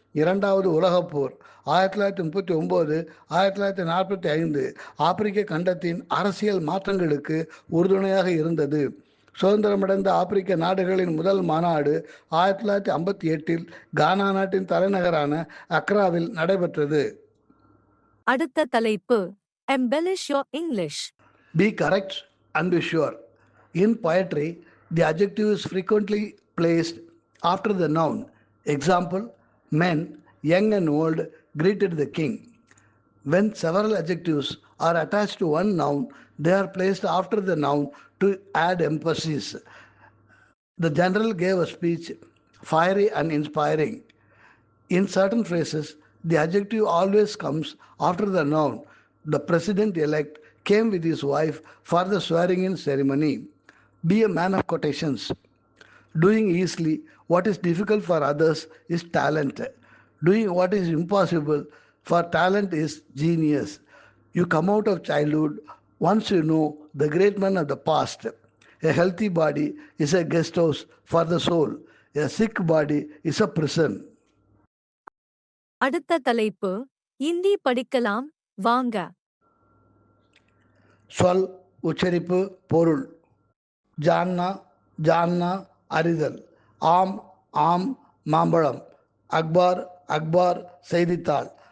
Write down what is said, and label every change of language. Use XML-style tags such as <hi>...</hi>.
<ta>இரண்டாவது உலகப்போர் 1939 1945 ஆப்பிரிக்க கண்டத்தின் அரசியல் மாற்றங்களுக்கு உறுதுணையாக இருந்தது. சுதந்திரமடைந்த ஆப்பிரிக்க நாடுகளின் முதல் மாநாடு 1958 கானா நாட்டின் தலைநகரான அக்ராவில் நடைபெற்றது. அடுத்த தலைப்பு</ta> <en>embellish your English. Be correct and be sure. In poetry, the adjective is frequently placed after the noun. Example, men, young and old, greeted the king. When several adjectives are attached to one noun, they are placed after the noun to add emphasis. The general gave a speech fiery and inspiring. In certain phrases, the adjective always comes after the noun. The president-elect came with his wife for the swearing-in ceremony. Be a man of quotations. Doing easily what is difficult for others is talent. Doing what is impossible for talent is genius. You come out of childhood once you know the great men of the past. A healthy body is a guest house for the soul. A sick body is a prison.</en> <ta>அடுத்த தலைப்பு இந்தி படிக்கலாம் வாங்க. சொல், உச்சரிப்பு, பொருள். ஜான்னா, ஜான்னா அறிதல். ஆம், ஆம் மாம்பழம். அக்பார், அக்பார் செய்தித்தாள்.</ta>